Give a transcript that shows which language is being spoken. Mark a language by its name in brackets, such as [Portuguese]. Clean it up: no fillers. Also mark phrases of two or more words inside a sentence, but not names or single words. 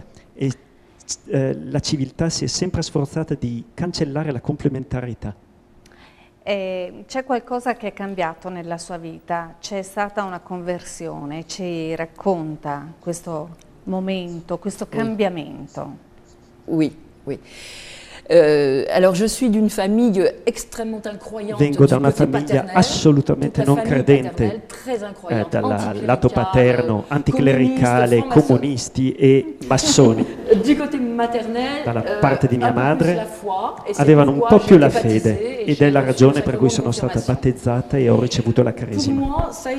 [Italian] E la civiltà si è sempre sforzata di cancellare la complementarità. C'è qualcosa che è cambiato nella sua vita? C'è stata una conversione? Ci racconta questo momento, questo cambiamento? [French] Oui, oui. Alors je suis d'une famille extrêmement incroyante. [Italian] Vengo da una famiglia assolutamente non credente, dal lato paterno, anticlericale, comunisti e massoni. Dalla parte di mia madre avevano un po' più la fede ed è la ragione per cui sono stata battezzata e ho ricevuto la cresima.